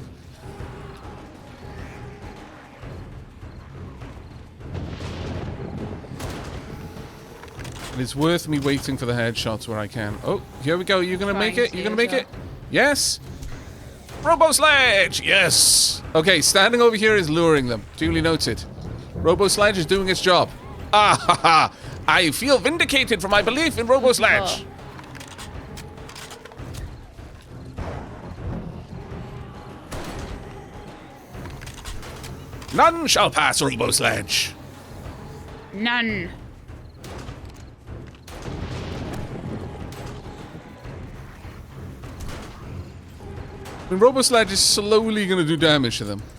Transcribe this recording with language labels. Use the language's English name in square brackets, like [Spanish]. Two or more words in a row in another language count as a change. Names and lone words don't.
[English] It is worth me waiting for the headshots where I can. Oh, here we go. You're going to make it? You're going to make it? Yes? RoboSledge! Yes! Okay, standing over here is luring them. Duly noted. RoboSledge is doing its job. Ah ha ha! I feel vindicated for my belief in RoboSledge. Oh. None shall pass RoboSledge. None. I mean, RoboSledge is slowly going to do damage to them.